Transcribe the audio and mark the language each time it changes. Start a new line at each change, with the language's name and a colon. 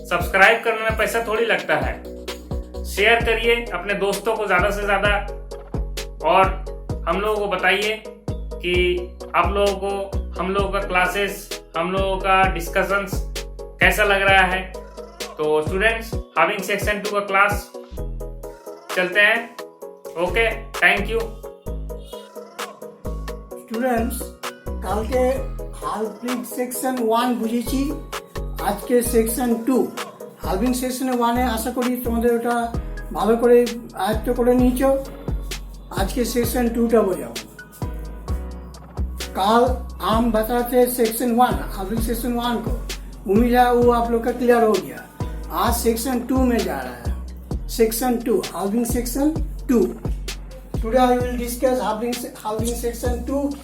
Hindi: Subscribe करने में पैसा थोड़ी लगता है। शेयर करिए अपने दोस्तों को ज़्यादा से ज़्यादा और हम लोगों को बताइए कि आप लोगों को हम लोगों का क्लासेस, हम लोगों का डिस्कशंस कैसा लग रहा है। तो स्टूडेंट्स, हाविंग सेक्शन 2 का क्लास चलते हैं।
English: Okay, thank you students.
Bangla: কালকে হালভিং সেকশন 1 বুঝেছি, আজকে সেকশন 2। হালভিং সেকশন 1 আশা করি তোমাদের ওটা ভালো করে আয়ত্ত করে নিয়েছো। আজকে सेक्शन 2 বোঝাও।
Hindi: कल हम बताते सेक्शन 1, हाविंग सेक्शन 1 को। उम्मीद है वो आप लोग का क्लियर हो गया। आज सेक्शन 2 में जा रहा है, section 2, having section 2।
English: Today I will discuss having section 2।